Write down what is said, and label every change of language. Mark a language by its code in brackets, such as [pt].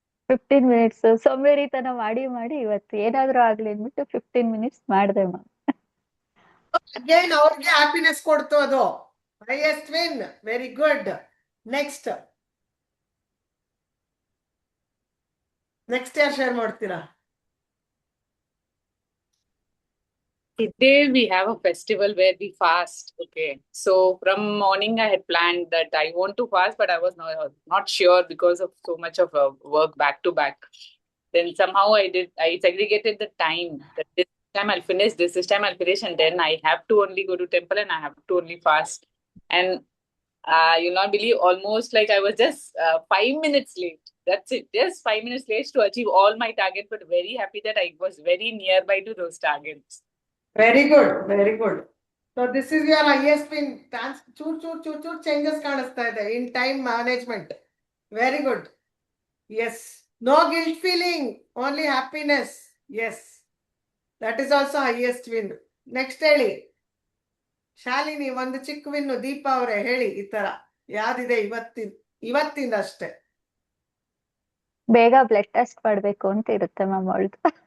[kn] 15 minutes ಸೋಂಬೇರಿತನ ಮಾಡಿ ಇವತ್ತು ಏನಾದ್ರೂ ಆಗ್ಲಿ ಅಂದ್ಬಿಟ್ಟು 15 ಮಿನಿಟ್ಸ್ ಮಾಡಿದೆ ಮ್ಯಾಮ್. [en] Again, [kn] ಅವ್ರಿಗೆ ಹ್ಯಾಪಿನೆಸ್ ಕೊಡ್ತು ಅದು. [en] Highest win. Very good. [kn] Next ಯಾರು ಶೇರ್ ಮಾಡ್ತೀರಾ? [en] Today we have a festival where we fast. Okay, so from morning I had planned that I want to fast, but I was not sure because of so much of work back to back. Then somehow I segregated the time that this time I'll finish this time I'll finish, and then I have to only go to temple and I have to only fast. And you'll not believe, almost like I was just 5 minutes late. That's it, just 5 minutes late to achieve all my targets, but very happy that I was very nearby to those targets. Very good, very good. So this is your highest win. [kn] ಚೂರ್ changes ಕಾಣಿಸ್ತಾ ಇದೆ [en] in time management. Very good. Yes. No guilt feeling, only happiness. Yes. That is also highest win. [kn] Next ಹೇಳಿ. ಶಾಲಿನಿ ಒಂದು ಚಿಕ್ಕ win. Deepa ಅವರೇ ಹೇಳಿ ಈ ತರ ಯಾವ್ದಿದೆ ಇವತ್ತಿಂದ ಅಷ್ಟೇ. ಬೇಗ ಬ್ಲಡ್ ಟೆಸ್ಟ್ ಮಾಡ್ಬೇಕು ಅಂತ ಇರುತ್ತೆ ಮ್ಯಾಮ್ ಅವಳ್ದು.